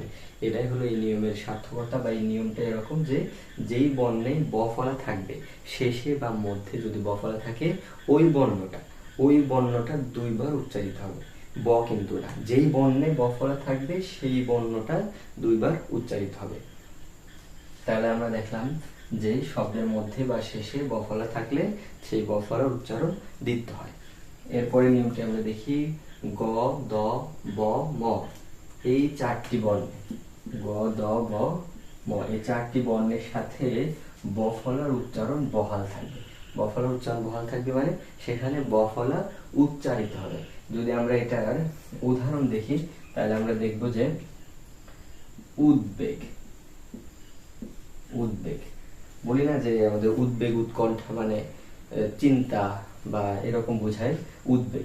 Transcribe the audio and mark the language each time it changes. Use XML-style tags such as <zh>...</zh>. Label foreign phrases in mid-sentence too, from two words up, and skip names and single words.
<bn>এটাই হলো এই নিয়মের সার্থকতা, বা এই নিয়মটা এরকম যে যেই বর্ণে ব ফলা থাকবে শেষে বা মধ্যে যদি ব ফলা থাকে ওই বর্ণটা দুইবার উচ্চারিত হবে, ব কিন্তু না। যেই বর্ণে ব ফলা থাকবে সেই বর্ণটা দুইবার উচ্চারিত হবে। তাহলে আমরা দেখলাম যে শব্দের মধ্যে বা শেষে ব ফলা থাকলে সেই ব ফলার উচ্চারণ দিতে হয়। এরপরে নিয়মটি আমরা দেখি। গ, দ, ব, ম এই চারটি বর্ণে, গ, দ, ব, ম এই চারটি বর্ণের সাথে ব ফলার উচ্চারণ বহাল থাকবে। ব ফলার উচ্চারণ বহাল থাকবে মানে সেখানে ব ফলা উচ্চারিত হবে। যদি আমরা এটার উদাহরণ দেখি তাহলে আমরা দেখব যে উদ্বেগ, উদ্বেগ বলি না যে আমাদের উদ্বেগ, উৎকণ্ঠা মানে চিন্তা বা এরকম বোঝায় উদ্বেগ।</bn>